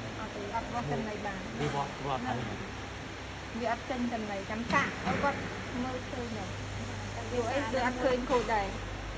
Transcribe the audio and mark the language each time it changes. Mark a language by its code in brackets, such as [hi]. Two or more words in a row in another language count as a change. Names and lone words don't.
[km] អត់បោះកន្លែងបាន [vi] đi vọt vọt này [km] វាអត់ចេញកន្លែងចាំកាក់ឲ្យគាត់មើលឃើញដែរព្រោះអីវាអត់ឃើញខូចដែរ